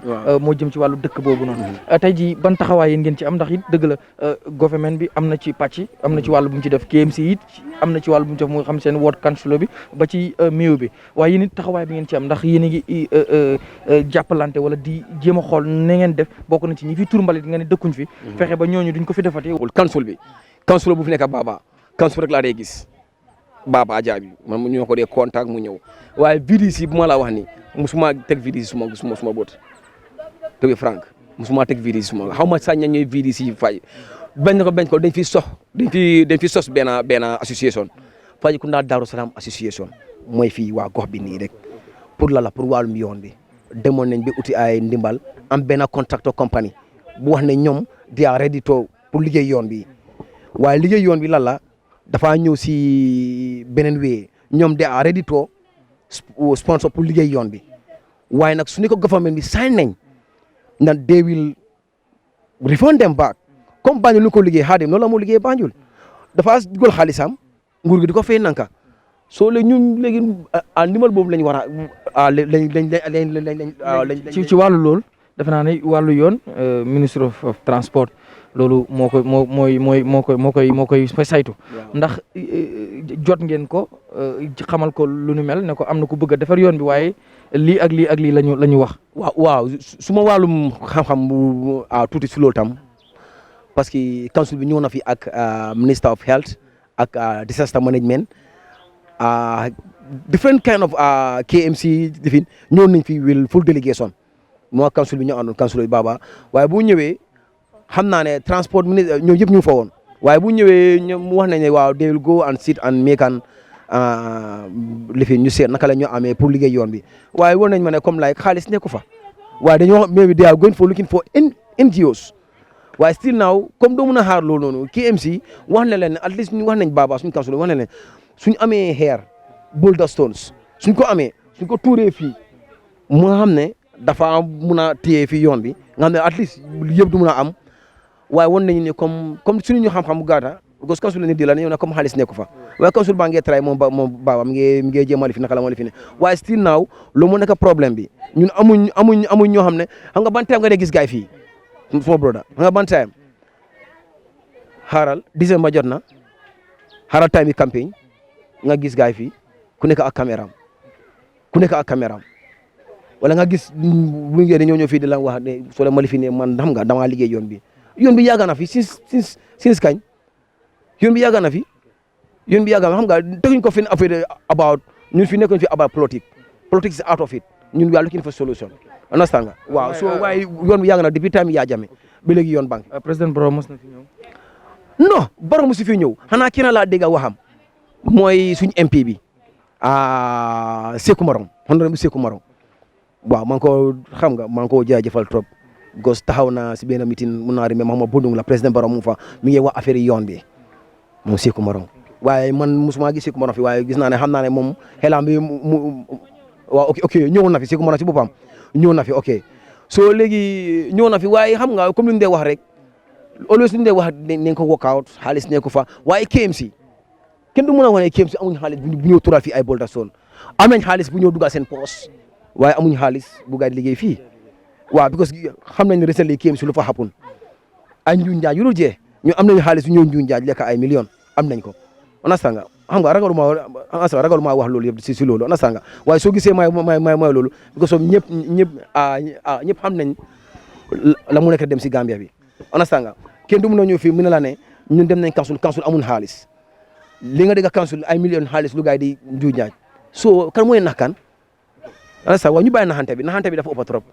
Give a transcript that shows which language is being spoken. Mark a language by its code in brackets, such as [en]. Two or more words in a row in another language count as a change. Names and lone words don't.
[wo] moo jëm ci wàllu dëkk boobu noonu. tey jii ban taxawaay yéen ngeen ci am ndax it dëgg la government bi am na ci pàcc am na ci wàllu bu mu ci def KMC it am na ci wàllu bu mu ci def mu nga xam seen [en] ward councilor [wo] bi ba ci maire bi waaye yéen it taxawaay bi ngeen ci am ndax yéen a ngi jàppalante wala di jéem a xool na ngeen def bokk na ci ñi fi tur mbalit nga ne dëkkuñ fi fexe ba ñooñu duñ ko fi defati. council bu fi nekk Baba council rek laa dee gis Baba Jaabi man ñoo ko dee contact mu ñëw waaye VDC bu ma la wax ni musuma teg VDC suma bët [en] to be frank [wo] musuma teg VDC suma xaw ma sax ña ñooy VDC fay bañ ko dañ fi sos benn association Fajikunda Darou Salam association mooy fii waa gox bi nii rek pour pour wàllum yoon bi demoon nañ bi uti ay ndimbal am benn contractor company bu wax ne ñoom [en] they are ready to [wo] pour liggéey yoon bi waaye liggéey yoon bi la dafa ñëw si beneen wee ñoom [en] they are ready to sponsor [wo] pour liggéey yoon bi waaye nag su ne ko government bi sign nañ na [en] they will refund them back [wo] comme Banjul lu ko liggéey Hadim noonu la moo liggéey Banjul dafa dugal xaalisam nguur gi di ko fay nanka soo léegi ñun léegi ndimbal boobu lañ war a ci wàllu loolu defe naa ne wàllu yoon [en] ministre of transport [wo] loolu moo koy saytu ndax jot ngeen ko xamal ko lu nu mel ne ko am na ku bëgg a defar yoon bi waaye lii ak lii la ñu wax. waaw suma wàllum xam-xam bu tuuti si loolu tam parce que council bi ñëw na fi ak [en] minister of health [wo] ak [en] disaster management different kind of KMC [wo] difin ñëw nañ fi [en] will full delegation [wo] moo council bi ñoo àndoon council bi Baba waaye bu ñëwee xam naa ne transport ministre ñoo yëpp ñu fa woon waaye bu ñëwee ñoom wax nañ ne waaw [en] they will go and sit and make an [wo] lifin ñu seet naka la ñu amee pour liggéey yoon bi waaye war nañ ma ne comme like xaalis nekku fa waaye dañoo [en] maybe they are going for looking for NGOs [wo] waaye [en] still now [wo] comme doo mën a xaar loolu noonu KMC wax na leen [en] at least [wo] ñu wax nañ Baba suñu council wax na leen suñu amee xeer [en] boulder stones [wo] suñ ko amee suñ ko tuuree fii mu nga xam ne dafa mun a téye fii yoon bi nga xam ne [en] at least [wo] yëpp du mun a am waaye won nañu ne comme suñu ñu xam-xam bu gàtta parce que council ni di la ne ñëw na comme xaalis nekku fa waaye council baa ngee try moom Baba mi ngee jéem a lifi naka la moo lifi ne waaye [en] still now [wo] loolu moo nekk problème bi ñun amuñ ñoo xam ne xam nga ban time nga dee gis gaay fii suma broda xam nga ban time xaaral décembre jot na xaaral time yi campagne nga gis gaay fii ku nekk ak caméra wala nga gis bu ngeen ñoo ñëw fii di la wax ne soo leen ma lifi ne man xam nga damaa liggéey yoon bi yàgg na fi since kañ yoon bi yàgg na fi xam nga teguñ ko fi affaire about ñun fi nekkoñ fi about politique [en] is out of it [wo] ñun [en] we are looking for solution [wo] understand nga waaw so waaye yoon bi yàgg na depuis time yaa jame ba léegi yoon banque président Barrow mos na fi ñëw non Barrow mosu fi ñëw xanaa kii na laa dégg waxam mooy suñ MP bi Sékou Marong honorable Sékou Marong waaw maa ngi ko jaajëfal trop gos taxaw na si benn meeting mun naa remember ma bundung la président Barrow mu fa mi ngi wax affaire yoon bi moom Sékou Marong waaye man musuma gis Sékou Marong fi waaye gis naa ne xam naa ne moom xelam bi waaw ok ñëwoon na fi Sékou Marong si boppam ñëw na fi ok so léegi ñëw na fi waaye xam nga comme li ñu dee wax rek always li ñu dee wax nañ ko [en] work out [wo] xaalis ne ko fa waaye KMC kenn du mën a wane KMC amuñ xaalis bu ñëw tural fii ay [en] Boulder Stone [wo] am nañ xaalis bu ñëw dugal seen poos waaye amuñ xaalis bu gaay di liggéey fii waaw because xam nañ ne recently KMC lu fa happen ay njuuñ njaaj yu dul jee ñu am nañu xaalis yu ñëw njuuñ njaaj lekk ay millions am nañ ko understand nga xam nga ragaluma wax loolu yëpp si loolu understand nga waaye soo gisee may loolu [en] because of [wo] ñëpp xam nañ la mu nekk dem si Gambia bi understand nga kenn du mun a ñëw fii mu ne la ne ñun dem nañ council amul xaalis li nga dégg council ay millions xaalis lu gaay di njuuñ njaaj so kan mooy nax kan understand waaye ñu bàyyi naxante bi dafa ëpp trop.